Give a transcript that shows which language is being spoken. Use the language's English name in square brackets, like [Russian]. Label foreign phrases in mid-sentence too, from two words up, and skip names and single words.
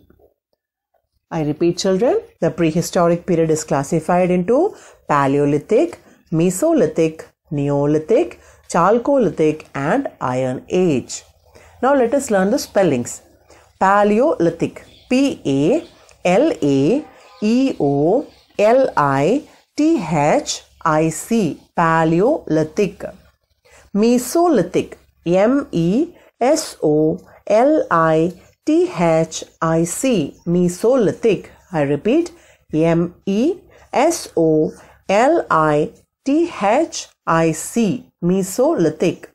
[English] I repeat, children, the prehistoric period is classified into Paleolithic, Mesolithic, Neolithic, Chalcolithic, and Iron age. Now let us learn the spellings. Paleolithic, P-A-L-A-E-O-L-I-T-H-I-C, Paleolithic. Mesolithic, M-E-S-O-L-I-T-H-I-C, Mesolithic. I repeat, M-E-S-O-L-I-T-H-I-C, Mesolithic.